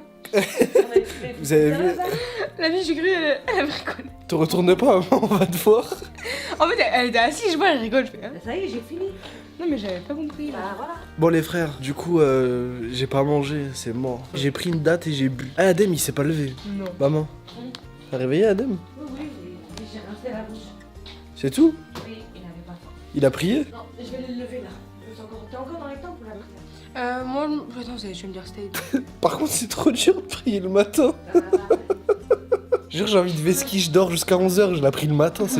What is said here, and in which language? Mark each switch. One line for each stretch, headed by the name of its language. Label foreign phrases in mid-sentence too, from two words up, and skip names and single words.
French: Vous avez vu? La vie, j'ai cru, elle rigole. Te retourne pas, on va te voir. En fait, elle était assise, je vois, elle rigole. Je fais, hein. Ça y est, j'ai fini. Non, mais j'avais pas compris. Là. Bah voilà. Bon les frères, du coup j'ai pas mangé, c'est mort. J'ai pris une date et j'ai bu. Ah Adem il s'est pas levé. Non. Maman. T'as réveillé Adem? Oui, oui, j'ai rincé la bouche. C'est tout? Oui, il avait pas faim. Il a prié? Non, je vais le lever là. T'es encore dans les temps pour la prière. Moi, attends, je vais me dire stay. Par contre c'est trop dur de prier le matin. Jure j'ai envie de vesquille, je dors jusqu'à 11h, je l'ai pris le matin, c'est